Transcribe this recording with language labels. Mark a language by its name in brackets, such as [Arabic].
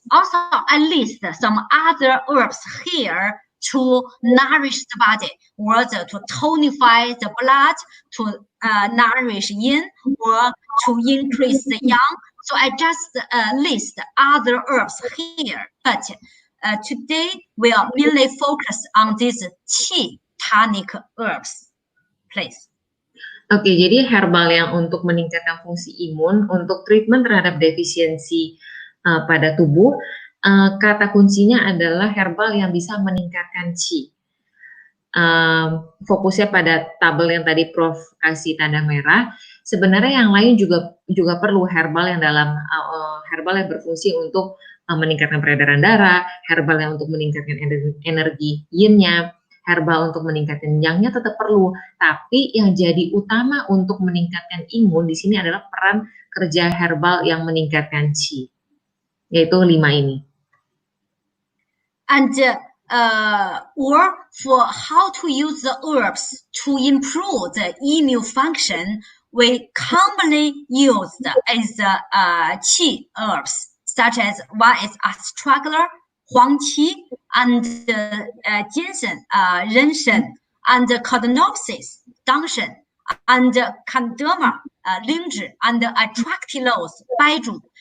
[English] Also, at least some other herbs here to nourish the body, or to tonify the blood, to nourish yin, or to increase the yang. So I just list other herbs here, but today we'll mainly focus on these qi tonic herbs. Please. [Indonesian] Oke, jadi herbal yang untuk meningkatkan fungsi imun, untuk treatment terhadap defisiensi pada tubuh, kata kuncinya adalah herbal yang bisa meningkatkan qi. Fokusnya pada tabel yang tadi Prof kasih tanda merah. Sebenarnya yang lain juga perlu herbal yang herbal yang berfungsi untuk meningkatkan peredaran darah, herbal yang untuk meningkatkan energi yin-nya, herbal untuk meningkatkan yang-nya tetap perlu. Tapi yang jadi utama untuk meningkatkan imun di sini adalah peran kerja herbal yang meningkatkan qi, yaitu 5 ini. [English] And or for how to use the herbs to improve the immune function, we commonly use as qi herbs, such as one is astragalus, huangqi, and ginseng, renshen, and codonopsis, dangshen, and candoma, lingzhi, and atractylose, baizhu.